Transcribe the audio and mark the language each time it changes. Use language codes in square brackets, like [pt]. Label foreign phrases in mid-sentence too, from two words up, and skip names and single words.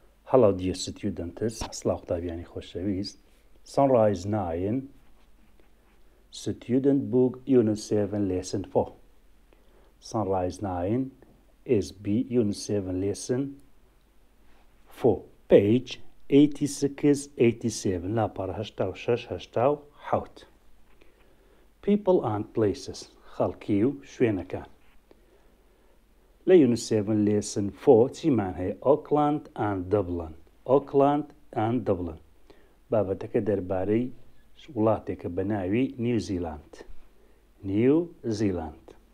[en] Hello dear students, [ckb] سڵاو قوتابیانی خۆشەویست. [en] Sunrise 9 Student Book Unit 7 Lesson 4. Sunrise 9 SB Unit 7 Lesson 4 Page 86-87 لاپەڕە 86-87 People and Places [ckb] خەڵکی و شوێنەکان. لە Unit 7 Lesson 4 چیمان هەیە؟ [en] Auckland and Dublin. Auckland and Dublin. [ckb] بابەتەکە دەربارەی وڵاتێکە بە ناوی نیوزیلاند. نیوزیلاند.